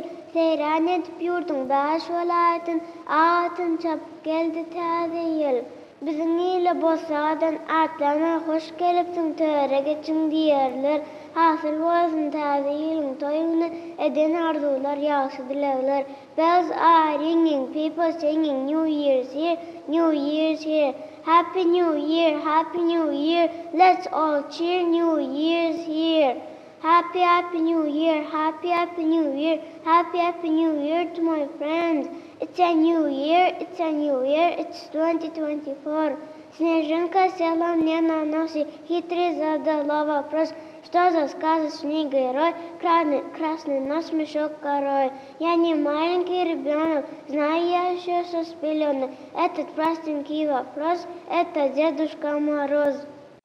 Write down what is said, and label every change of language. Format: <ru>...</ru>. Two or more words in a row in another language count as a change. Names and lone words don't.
<tk>Seyran edip yurdun baş walaýatyn atyn çap geldi täzil. Biziň ile bolsadan atlana hoş gelipsiň töre geçiň diýerler. Hasyl bolsun täziliň toýuny eden arzular ýaşy dilekler.</tk> <en>Bells are ringing, people singing, New Year's here, New Year's here. Happy New Year, Happy New Year. Let's all cheer, New Year's here. Happy, Happy New Year, Happy, Happy New Year, Happy, Happy New Year to my friends. It's a new year, it's a new year, it's 2024.</en> <ru>Снежинка села мне на нос и хитрый задала вопрос. Что за сказочный герой, красный нос, мешок горой? Я не маленький ребенок, знаю я еще со спеленок. Этот простенький вопрос, это Дедушка Мороз.</ru>